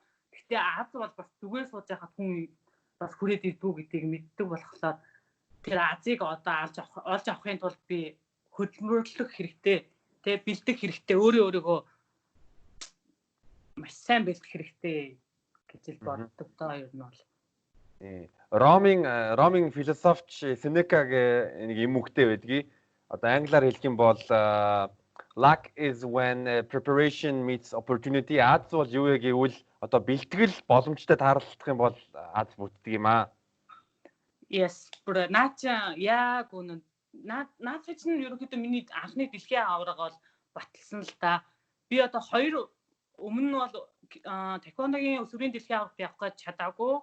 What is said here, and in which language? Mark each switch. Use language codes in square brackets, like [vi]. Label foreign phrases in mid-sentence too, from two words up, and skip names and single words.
[mn] Гэхдээ Аз бол бас зүгээр сууж байхад хүн бас хүрээд ирдүү гэдгийг мэддэг болохоор тэр Азийг одоо олж авахын тулд би хөдөлмөрлөх хэрэгтэй тэг бэлдэх хэрэгтэй өөрийгөө маш сайн бэлдэх хэрэгтэй гэж боддог тоо ер нь бол. Ромын философч Сенекагийн нэг юм үгтэй байдгийг одоо англиар хэлэх юм бол [en] luck is when preparation meets opportunity. [mn] Аз бол юу вэ гэвэл одоо бэлтгэл боломжтой тааралдах юм бол Аз бүтдэг юм аа. Yes, бүр наача яг үнэн наад чинь ерөнхийдөө миний анхны дэлхийн аварга бол баталсан л та. Би одоо 2 өмнө нь бол таеквондогийн өсвөрийн дэлхийн аваргад явах гэж чадаагүй.